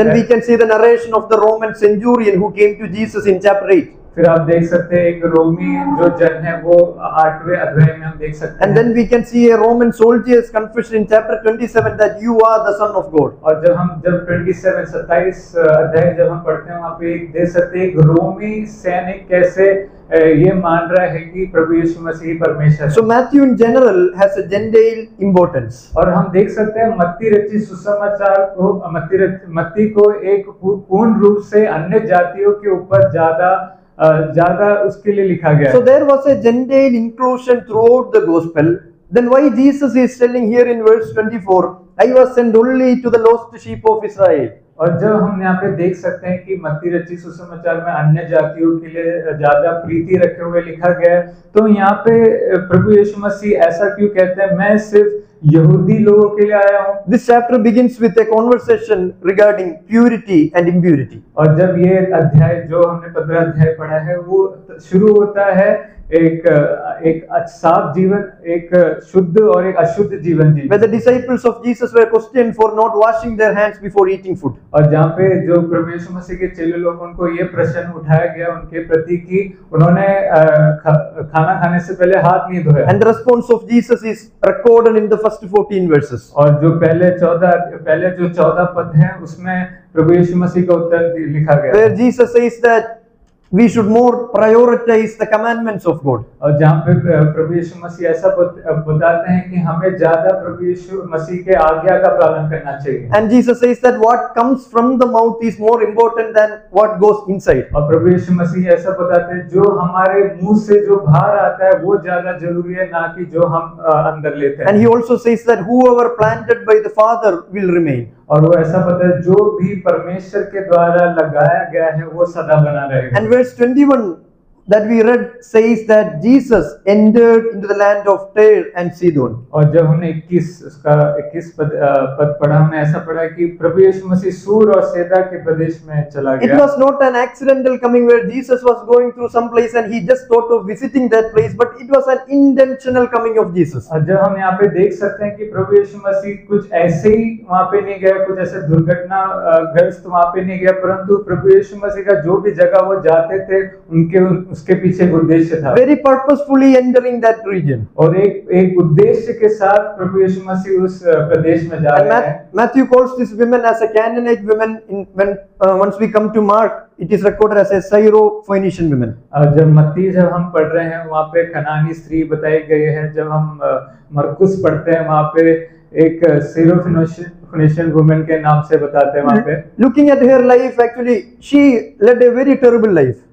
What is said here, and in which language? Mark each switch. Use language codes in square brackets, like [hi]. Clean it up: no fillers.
[en] Then we can see the narration of the Roman centurion who came to Jesus in chapter 8. [hi] फिर आप देख सकते हैं एक रोमी जो जन है वो 8वें अध्याय में हम देख सकते हैं। [en] And then we can see a Roman soldier's confession in chapter 27 that you are the son of God. [hi] और जब 27 अध्याय जब हम पढ़ते हैं वहाँ पे एक देख सकते हैं एक रोमी सैनिक कैसे ये मान रहा है कि प्रभु यीशु मसीह परमेश्वर है। [en] So Matthew in general has a Gentile importance. [hi] और हम देख सकते हैं मत्ती रचित सुसमाचार को मत्ती को एक पूर्ण रूप से अन्य जातियों के ऊपर ज्यादा उसके लिए लिखा गया है। [en] So there was a Gentile inclusion throughout the gospel. Then why Jesus is telling here in verse 24, I was sent only to the lost sheep of Israel. [hi] और जब हम यहाँ पे देख सकते हैं कि मत्ती रचित सुसमाचार में अन्य जातियों के लिए ज्यादा प्रीति रखे हुए लिखा गया है, तो यहाँ पे प्रभु यीशु मसीह ऐसा क्यों कहते हैं मैं सिर्फ यहूदी लोगों के लिए आया हूँ। [en] This chapter begins with a conversation regarding purity and impurity. [hi] और जब ये अध्याय जो हमने 15 अध्याय पढ़ा है वो शुरू होता है एक साफ जीवन, एक शुद्ध और एक अशुद्ध जीवन जी। [en] Where the disciples of Jesus were questioned for not washing their hands before eating food. [hi] और जहाँ पे जो प्रभु यीशु मसीह के चेले लोग उनको ये प्रश्न उठाया गया उनके प्रति कि उन्होंने खाना खाने से पहले हाथ नहीं धोया। [en] And the response of Jesus is recorded in the first 14 verses. [hi] और जो पहले 14 पद हैं उसमें प्रभु यीशु मसीह का उत्तर लिखा गया। [en] Where Jesus says that we should more prioritize the commandments of God. [hi] और जहाँ पे प्रभु यीशु मसीह ऐसा बताते हैं कि हमें ज्यादा प्रभु यीशु मसीह के आज्ञा का पालन करना चाहिए। [en] And Jesus says that what comes from the mouth is more important than what goes inside. [hi] और प्रभु यीशु मसीह ऐसा बताते हैं जो हमारे मुंह से जो बाहर आता है वो ज्यादा जरूरी है ना कि जो हम अंदर लेते हैं। [en] And he also says that whoever planted by the Father will remain. [hi] और वो ऐसा पता है जो भी परमेश्वर के द्वारा लगाया गया है वो सदा बना रहेगा। [en] And verse 21 that we read says that Jesus entered into the land of Tyre and Sidon. [hi] और जब हमने 21 पद पढ़ा हमने ऐसा पढ़ा कि प्रभु यीशु मसीह सूर और सैदा के प्रदेश में चला गया। [en] It was not an accidental coming where Jesus was going through some place and he just thought of visiting that place, but it was an intentional coming of Jesus. [hi] और जब हम यहाँ पे देख सकते हैं कि प्रभु यीशु मसीह कुछ ऐसे ही वहाँ पे नहीं गया, कुछ ऐसे दुर्घटना ग्रस्त वहाँ पे नहीं गया, परंतु प्रभु यीशु मसीह का जो भी जगह वो जाते थे उसके पीछे एक उद्देश्य था। [en] Very purposefully entering that region. [hi] और एक उद्देश्य के साथ प्रभु यीशु मसीह उस प्रदेश में जा रहे हैं। [en] Matthew calls this woman as a Canaanite woman. Once we come to Mark, it is recorded as a Syro-Phoenician woman. [hi] जब मत्ती जब हम पढ़ रहे हैं वहाँ पे कनानी स्त्री बताई गई है। जब हम मरकुस पढ़ते हैं वहाँ पे एक Syro-Phoenician woman के नाम से बताते हैं वहाँ पे। [en] Looking at her life, actually she led a very terrible life.